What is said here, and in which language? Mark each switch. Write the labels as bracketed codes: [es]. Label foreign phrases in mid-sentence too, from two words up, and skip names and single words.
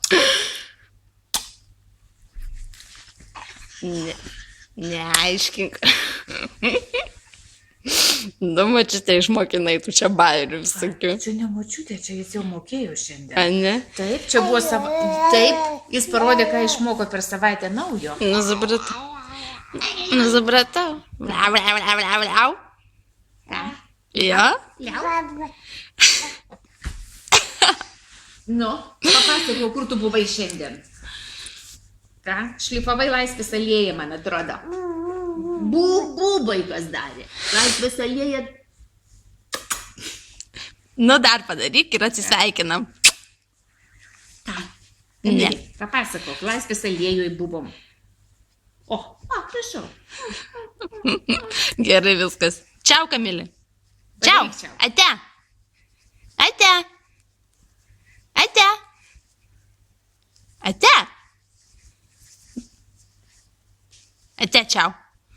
[lt] Neaiškink. Nu, mačiute, išmokinai tu čia bairių visokių. Čia ne močiutė, čia jis jau mokėjo šiandien. A, ne? Taip, čia buvo Taip, jis parodė, ką išmoko per savaitę naujo. Nu, supratau. Nu, supratau. Liau, liau, liau, liau, liau. Jo? Liau. Nu, papasakok, kur tu buvai šiandien. Ką? Šlifavai Laisvės alėją, man atrodo. Būbai kas darė. Laisvės alėja. Nu, dar padaryk ir atsisveikinam. Ką? Ne. Papasakok, Laisvės alėjoj buvom. O, prašau. Gerai viskas. Čiau, Kamilė. Čiau. Ate. Ate. Ate. Ate. Ate, čiau.